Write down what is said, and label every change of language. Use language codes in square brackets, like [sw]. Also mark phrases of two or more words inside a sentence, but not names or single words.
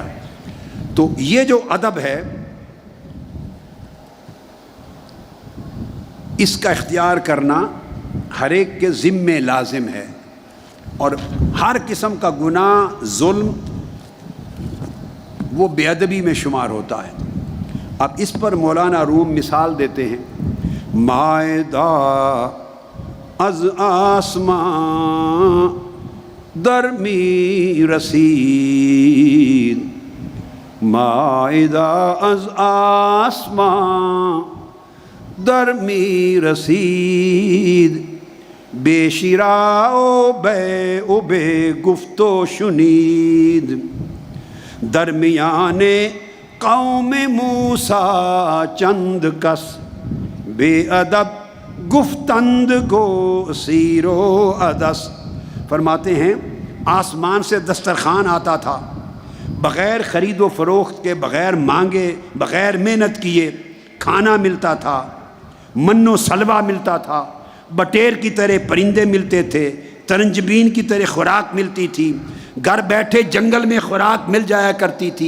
[ur] تو یہ جو ادب ہے اس کا اختیار کرنا ہر ایک کے ذمے لازم ہے، اور ہر قسم کا گناہ، ظلم، وہ بے ادبی میں شمار ہوتا ہے۔ اب اس پر مولانا روم مثال دیتے ہیں، مائدہ [fa] از آسمان در می رسید، مائدہ از آسمان در می رسید، بے شیرا و بے گفت و شنید، درمیان قوم موسیٰ چند کس، بے ادب گفتند گو سیر و عدس۔ [ur] فرماتے ہیں آسمان سے دسترخوان آتا تھا، بغیر خرید و فروخت کے، بغیر مانگے، بغیر محنت کیے کھانا ملتا تھا، من و سلوہ ملتا تھا، بٹیر کی طرح پرندے ملتے تھے، ترنجبین کی طرح خوراک ملتی تھی، گھر بیٹھے جنگل میں خوراک مل جایا کرتی تھی۔